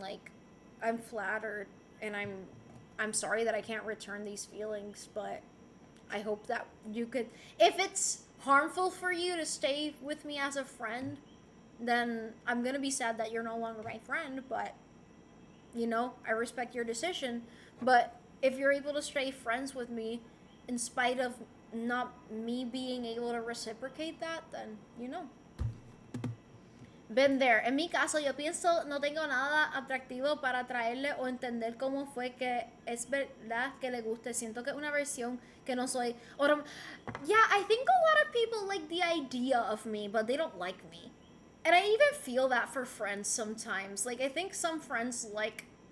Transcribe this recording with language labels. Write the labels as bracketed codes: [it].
[en] Like, I'm flattered, and I'm sorry that I can't return these feelings, but I hope that you could, if it's harmful for you to stay with me as a friend, then I'm gonna be sad that you're no longer my friend, but, I respect your decision. But if you're able to stay friends with me in spite of not me being able to reciprocate that, then, Been there. [es] En mi caso, yo pienso, no tengo nada atractivo para atraerle o entender cómo fue que es verdad que le guste. Siento que es una versión que no soy. [en] Yeah, I think a lot of people like the idea of me, but they don't like me. And I even feel that for friends sometimes. Like, I think some friends like...